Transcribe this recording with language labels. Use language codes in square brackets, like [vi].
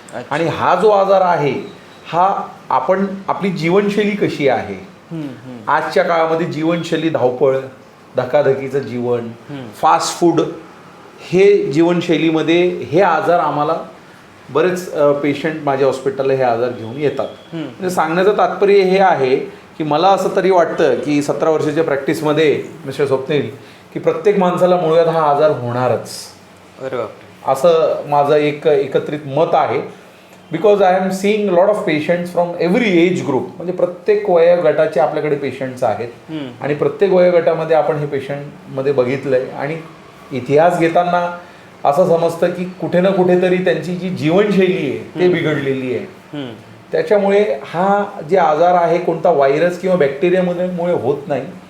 [mr] आणि हा जो आजार आहे हा आपण आपली जीवनशैली कशी आहे, आजच्या काळामध्ये जीवनशैली धावपळ, धकाधकीचं जीवन, फास्ट फूड, हे जीवनशैलीमध्ये हे आजार आम्हाला बरेच पेशंट माझ्या हॉस्पिटलला हे आजार घेऊन येतात. म्हणजे सांगण्याचं तात्पर्य हे आहे की मला असं तरी वाटतं की 17 वर्षाच्या प्रॅक्टिसमध्ये मिस्टर स्वप्नील की प्रत्येक माणसाला मूळव्याध हा आजार होणारच. असं माझं एक एकत्रित मत आहे. [en] Because I am seeing lot of patients from every age group. [mr] म्हणजे प्रत्येक वयोगटाचे आपल्याकडे पेशंट्स आहेत आणि प्रत्येक वयोगटामध्ये आपण हे पेशंटमध्ये बघितलंय. आणि इतिहास घेताना असं समजतं की कुठे ना कुठेतरी त्यांची जी जीवनशैली आहे ते बिघडलेली आहे. त्याच्यामुळे हा जे आजार आहे कोणता व्हायरस किंवा बॅक्टेरियामुळे होत नाही.